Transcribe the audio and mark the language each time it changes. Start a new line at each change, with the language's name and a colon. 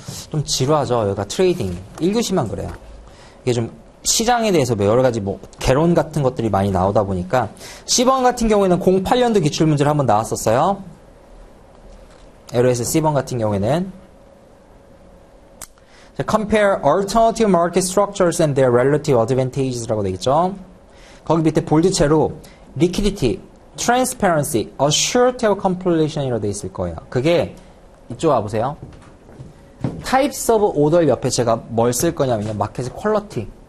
Korean: 좀 지루하죠. 여기가 트레이딩. 1교시만 그래요. 이게 좀 시장에 대해서 여러 가지 개론 같은 것들이 많이 나오다 보니까 C번 같은 경우에는 08년도 기출문제를 한번 나왔었어요. LOS C번 같은 경우에는
English: Compare alternative market structures and their relative advantages
Korean: 라고 되겠죠. 거기 밑에 볼드체로 liquidity, transparency, assertive completion이라고 되어 있을 거예요. 그게 이쪽 와보세요. Types of order 옆에 제가 뭘 쓸 거냐면요. 마켓의 퀄리티.